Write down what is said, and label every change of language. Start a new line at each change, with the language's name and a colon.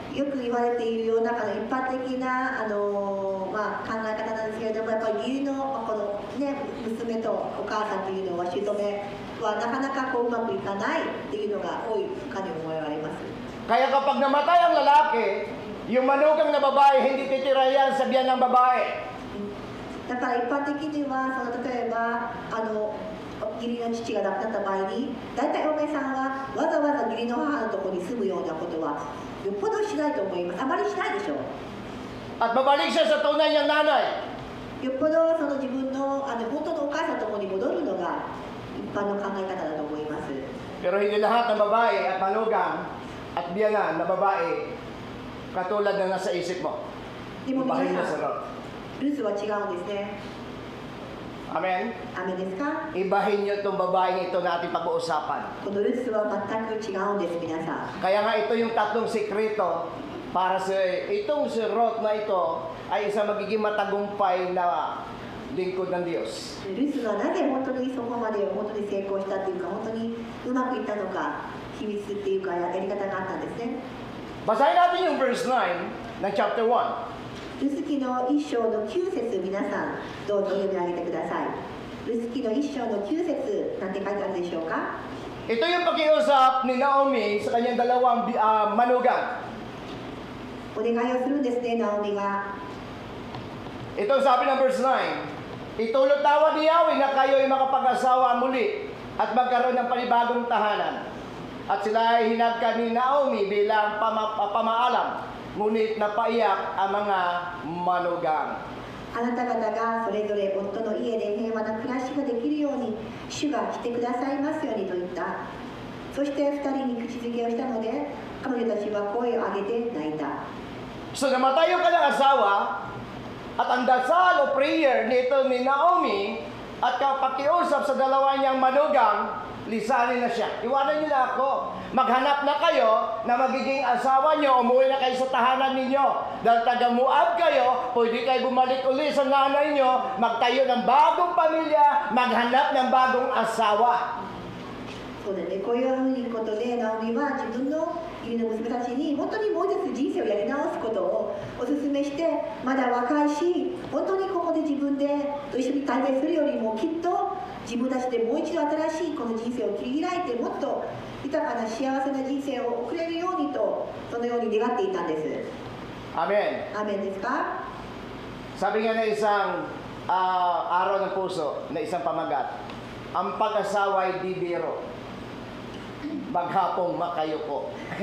Japanese: よく言われているような一般的な考え方なんですけれども、やっぱり義理のこの、ね、娘とお母さんというのは姑はなかなかうまくいかないっていうのが多いかに思われます。
Filipino: Kaya kapag namatay ang lalaki, yung manugang na babae, hindi titira yan sa biyan ng babae.
Japanese: だから一般的には例えば義理の父が亡くなった場合に、大体お嫁さんはわざわざ義理の母のところに住むようなことはよっぽどしないと思います。あまりしないでしょう。
Filipino: At babalik siya sa tunay niyang nanay.
Japanese: よっぽどその自分の本当のお母さんのところに戻るのが一般の考え方だと思います。
Filipino: Pero hindi lahat ng babae at manugang at biyanan na babae katulad na nasa isip mo.
Japanese: でも皆
Filipino: Ibahin niya
Japanese: さん、
Filipino: Ruth.
Japanese: ルツは違うんですね。
Filipino: Amen?
Japanese: 雨ですか？
Filipino: Ibahin niyo itong babaeng ito na ating pag-uusapan.
Japanese: このルツは全く違うんです、皆さん。
Filipino: Kaya nga ito yung tatlong sikreto para sa itong si Ruth na ito ay isang magiging matagumpay na lingkod ng Diyos.
Japanese: ルツがなぜ本当にそこまで本当に成功したというか、本当にうまくいったのか、秘密っていうかやり方があったんですね。
Filipino: Basahin natin yung verse 9 ng chapter 1.
Japanese: ルツ記の1章の9節、皆さんどうぞ読み上げてください。ルツ記の1章の9節、なんて書いてあるでしょうか？
Filipino: Ito yung pakiusap ni Naomi sa kanyang dalawang manugang.
Japanese: お願いをするんですね、ナオミが。
Filipino: Ito sabi ng verse 9. Itulot tawad ni Yahweh na kayo ay makapag-asawa muli at magkaroon ng panibagong tahanan. At sila ay hinagkan ni Naomi bilang pamaalam, ngunit napaiyak ang mga manugang.
Japanese: あなた方がそれぞれ夫の家で平和な暮らしができるように主が来てくださいますようにと言った。そして2人に口づけをしたので彼女たちは声を上げて泣いた。
Filipino: So namatay yung kanyang asawa at ang dasal o prayer nito ni Naomi at kapakiusap sa dalawa niyang manugang, lisanin na siya. Iwanan niyo na ako. Maghanap na kayo na magiging asawa niyo, umuwi na kayo sa tahanan ninyo. Dahil taga-Moab kayo, pwede kayo bumalik uli sa nanay niyo, magtayo ng bagong pamilya, maghanap ng bagong asawa.
Japanese: そうだね、こういうことでナオミは自分の義理の娘たちに本当にもう一つ人生をやり直すことをお勧めして、まだ若いし本当にここで自分でと一緒に滞在するよりもきっと自分たちでもう一度新しいこの人生を切り開いてもっと豊かな幸せな人生を送れるようにとそのように願っていたんです。
Filipino: Amen.
Japanese: アーメンですか？
Filipino: Sabi nga na isang araw ng puso, na isang pamagat, ang pag-asawa ay di biro. maghapong makayuko.